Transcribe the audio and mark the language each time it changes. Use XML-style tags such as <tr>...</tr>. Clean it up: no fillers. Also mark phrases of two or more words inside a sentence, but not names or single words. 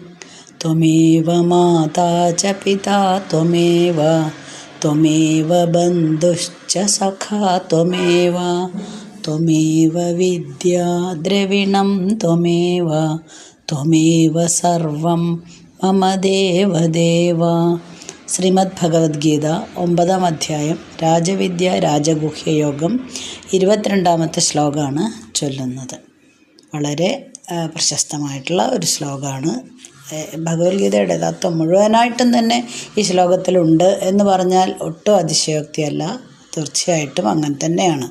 <sa>त्वमेव माता च पिता त्वमेव त्वमेव बन्धुश्च सखा त्वमेव त्वमेव विद्या द्रविणं त्वमेव त्वमेव सर्वं मम देवदेव.</sa> <ml>ശ്രീമദ് ഭഗവത്ഗീത 9-ാം അധ്യായം രാജവിദ്യ രാജഗുഹ്യയോഗം 22-ാമത്തെ ശ്ലോകമാണ് ചൊല്ലുന്നത്. വളരെ പ്രശസ്തമായിട്ടുള്ള ഒരു ശ്ലോകമാണ്. ഭഗവത്ഗീതയുടെ തത്വം മുഴുവനായിട്ടും തന്നെ ഈ ശ്ലോകത്തിലുണ്ട് എന്ന് പറഞ്ഞാൽ ഒട്ടും അതിശയോക്തിയല്ല, തീർച്ചയായിട്ടും അങ്ങനെ തന്നെയാണ്.</ml>